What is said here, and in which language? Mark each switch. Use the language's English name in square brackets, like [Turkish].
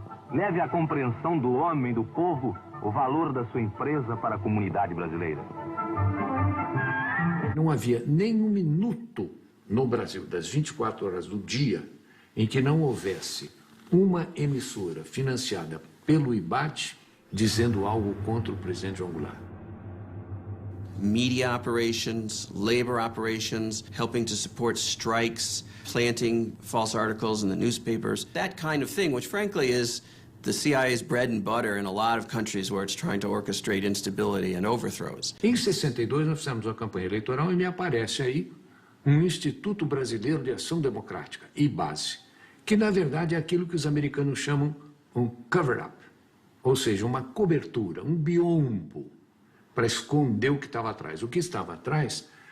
[Portuguese] Leve à compreensão do homem, do povo, o valor da sua empresa para a comunidade brasileira. Não havia nem um minuto no Brasil, das 24 horas do dia, em que não houvesse uma emissora financiada pelo IBAT dizendo algo contra o presidente João Goulart. [English] Media operations, labor operations, helping to support strikes, planting false articles in the newspapers, that kind of thing, which frankly is the CIA's bread and butter in a lot of countries where it's trying to orchestrate instability and overthrows. [Portuguese] Em 62 nós fizemos uma campanha eleitoral e me aparece aí um Instituto Brasileiro de Ação Democrática, IBASE, que na verdade é aquilo que os americanos chamam um cover-up, ou seja, uma cobertura, um biombo, para esconder o que estava atrás. O que estava atrás?